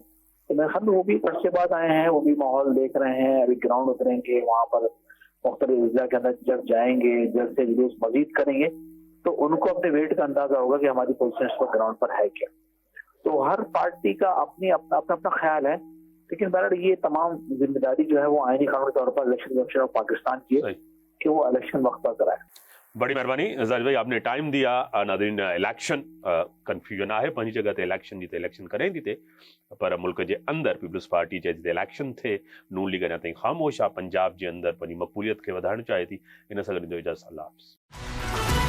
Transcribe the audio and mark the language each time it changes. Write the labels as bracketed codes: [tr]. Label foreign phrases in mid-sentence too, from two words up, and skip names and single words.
[ur] تو میرے خیال میں وہ بھی عرصے بعد آئے ہیں, وہ بھی ماحول دیکھ رہے ہیں, ابھی گراؤنڈ اتریں گے وہاں پر, مختلف اضلاع کے اندر جب جائیں گے, جلد سے جلوس مزید کریں گے, تو ان کو اپنے ویٹ کا اندازہ ہوگا کہ ہماری پوزیشن اس وقت گراؤنڈ پر ہے کیا. تو ہر پارٹی کا اپنا خیال ہے, لیکن بہرحال یہ تمام ذمہ داری جو ہے وہ آئینی قانونی طور پر الیکشن کمیشن آف پاکستان کی ہے کہ وہ الیکشن وقت پر کرائے. بڑی مہربانی زاہد بھائی، آپ نے ٹائم دیا. [sd] नादरीन, इलेक्शन कंफ्यूजन आहे पंहिंजी जगह ते, इलेक्शन जी त इलेक्शन करें थी थे, पर मुल्क जे अंदर पीपल्स पार्टी जे जिते इलेक्शन थे, नून लीग अञा ताईं ख़ामोश आहे, पंजाब जे अंदर पंहिंजी मक़बूलियत खे वधाइणु चाहे थी। इन सां गॾु इजाज़त, अल्लाह हाफ़िज़।